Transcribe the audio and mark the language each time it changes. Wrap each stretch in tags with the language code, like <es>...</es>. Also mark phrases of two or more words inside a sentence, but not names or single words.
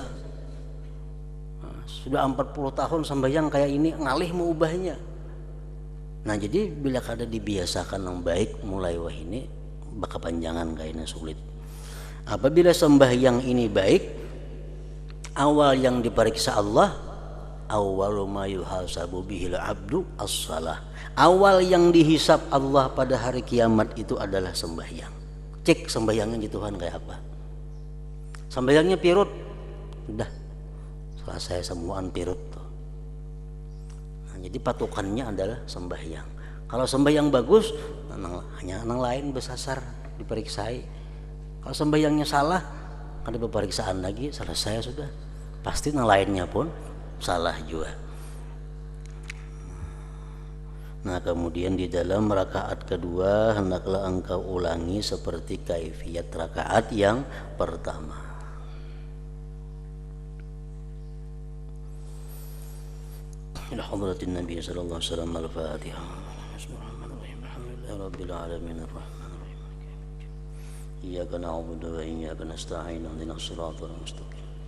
<bjn>Nah, sudah 40 tahun sembahyang kayak ini ngalih mau ubahnya. Nah jadi bila kada dibiasakan yang baik mulai wah ini bakal panjangan kayaknya sulit.</bjn> <id>Apabila sembahyang ini baik, awal yang diperiksa Allah,</id> <ar>أول ما يحاسب به العبد الصلاة.</ar> <id>Awal yang dihisap Allah pada hari kiamat itu adalah sembahyang.</id> <bjn>Cek sembahyangnya di Tuhan kayak apa. Sembahyangnya pirut, udah selesai semuaan pirut.</bjn> <id>Jadi patokannya adalah sembahyang.</id> <bjn>Kalau sembahyang bagus, hanya nang lain besasar diperiksai.</bjn> <id>Kalau sembahyangnya salah, ada pemeriksaan lagi, selesai sudah.</id> <bjn>Pasti nang lainnya pun salah juga.</bjn> <id>Nah kemudian di dalam rakaat kedua hendaklah engkau ulangi seperti kaifiat rakaat yang pertama.</id> <ar>إلى حضرة النبي صلى الله عليه وسلم الفاتحة. بسم الله الرحمن الرحيم الحمد لله رب العالمين الرحمن الرحيم إياك نعبد وإياك نستعين اهدنا الصراط المستقيم.</ar>